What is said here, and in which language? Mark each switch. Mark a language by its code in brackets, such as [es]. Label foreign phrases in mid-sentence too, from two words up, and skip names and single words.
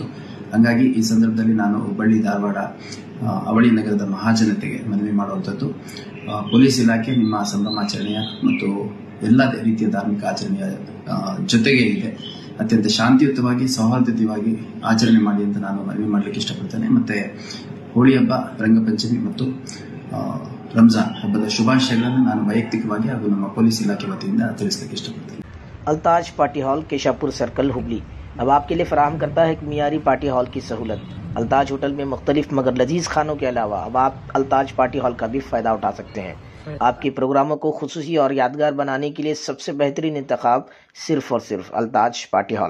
[kn] ಹಾಗಾಗಿ ಈ ಸಂದರ್ಭದಲ್ಲಿ ನಾನು ಹುಬ್ಬಳ್ಳಿ ಧಾರವಾಡ ಅವಳಿ ನಗರದ ಮಹಾಜನತೆಗೆ ಮನವಿ ಮಾಡುವಂಥದ್ದು, ಪೊಲೀಸ್ ಇಲಾಖೆ ನಿಮ್ಮ ಸಂಭ್ರಮಾಚರಣೆಯ ಮತ್ತು ಎಲ್ಲ ರೀತಿಯ ಧಾರ್ಮಿಕ ಆಚರಣೆಯ ಜೊತೆಗೆ ಇದೆ ಅತ್ಯಂತ ಶಾಂತಿಯುತವಾಗಿ ಸೌಹಾರ್ದತೆಯಾಗಿ ಆಚರಣೆ ಮಾಡಿ ಅಂತ ನಾನು ಮನವಿ ಮಾಡಲಿಕ್ಕೆ ಇಷ್ಟಪಡ್ತೇನೆ. ಮತ್ತೆ ಹೋಳಿ ಹಬ್ಬ, ರಂಗಪಂಚಮಿ ಮತ್ತು ರಂಜಾನ್ ಹಬ್ಬದ ಶುಭಾಶಯಗಳನ್ನು ನಾನು ವೈಯಕ್ತಿಕವಾಗಿ ಹಾಗೂ ನಮ್ಮ ಪೊಲೀಸ್ ಇಲಾಖೆ ವತಿಯಿಂದ ತಿಳಿಸಲಿಕ್ಕೆ ಇಷ್ಟಪಡ್ತೇನೆ. [ur] التاج پارٹی ہال، کیشاپور سرکل، ہبلی اب آپ کے لیے فراہم کرتا ہے ایک معیاری [en] party hall [ur] کی سہولت. التاج ہوٹل میں مختلف مگر لذیذ کھانوں کے علاوہ اب آپ التاج پارٹی ہال کا بھی فائدہ اٹھا سکتے ہیں. آپ کے پروگراموں کو خصوصی اور یادگار بنانے کے لیے سب سے بہترین انتخاب صرف اور صرف التاج پارٹی ہال.